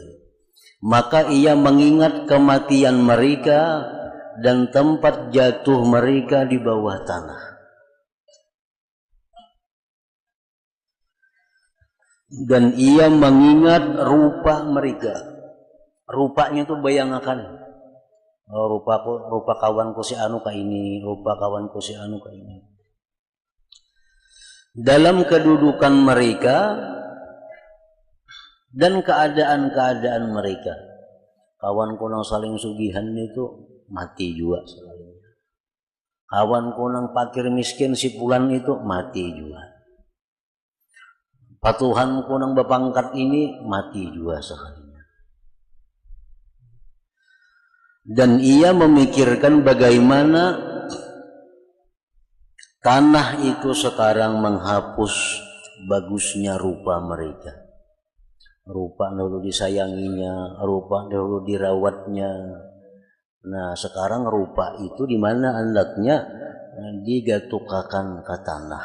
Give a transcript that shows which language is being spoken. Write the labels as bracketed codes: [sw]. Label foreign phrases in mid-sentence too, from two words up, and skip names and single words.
[id] Maka ia mengingat kematian mereka dan tempat jatuh mereka di bawah tanah. Dan ia mengingat rupa mereka. Rupanya itu bayangkan. Oh, [bjn] rupa kawanku si anu ka ini, rupa kawanku si anu ka ini. [id] Dalam kedudukan mereka dan keadaan-keadaan mereka. [bjn] Kawanku nang saling sugihan itu mati juga sekalinya. Kawanku nang fakir miskin si pulan itu mati juga. Patuhanku nang bapangkat ini mati juga sekalinya. [id] Dan ia memikirkan bagaimana tanah itu sekarang menghapus bagusnya rupa mereka. Rupa dahulu disayanginya, rupa dahulu dirawatnya. [bjn] Nah, sekarang rupa itu di mana andaknya digatukakan ke tanah.